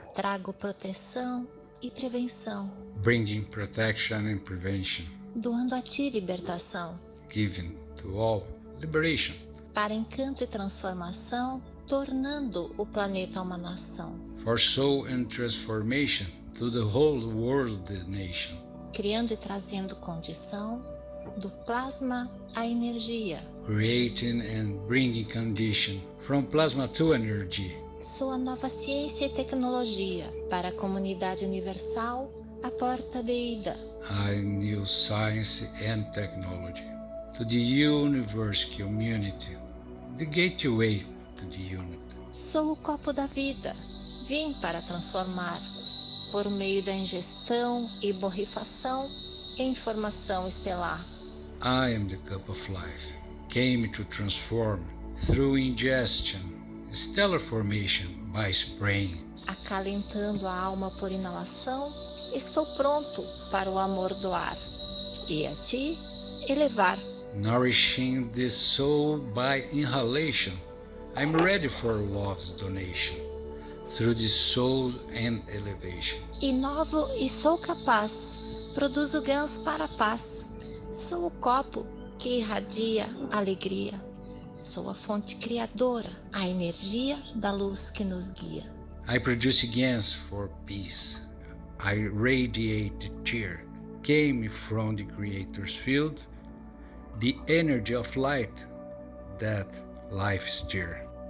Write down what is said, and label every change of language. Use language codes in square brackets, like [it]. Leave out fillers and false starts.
[pt] Trago proteção e prevenção. [en] Bringing protection and prevention. [pt] Doando a ti libertação. [en] Giving to all liberation. [pt] Para encanto e transformação, tornando o planeta uma nação. [en] For soul and transformation to the whole world, the nation. [pt] Criando e trazendo condição do plasma à energia. [en] Creating and bringing condition from plasma to energy. [pt] Sou a nova ciência e tecnologia para a comunidade universal, a porta de ida. [en] I'm new science and technology to the universe community, the gateway to the unity. [pt] Sou o copo da vida, vim para transformar, por meio da ingestão e borrifação, em informação estelar. [en] I am the cup of life, came to transform through ingestion, stellar formation by spraying. [pt] Acalentando a alma por inalação, estou pronto para o amor doar e a ti elevar. [en] Nourishing the soul by inhalation, I'm ready for love's donation through the soul and elevation. [pt] Inovo e sou capaz, produzo ganhos para a paz. Sou o copo que irradia alegria. Sou a fonte criadora, a energia da luz que nos guia. [en] I produce gains for peace. I radiate cheer. Came from the Creator's field, the energy of light that life stir.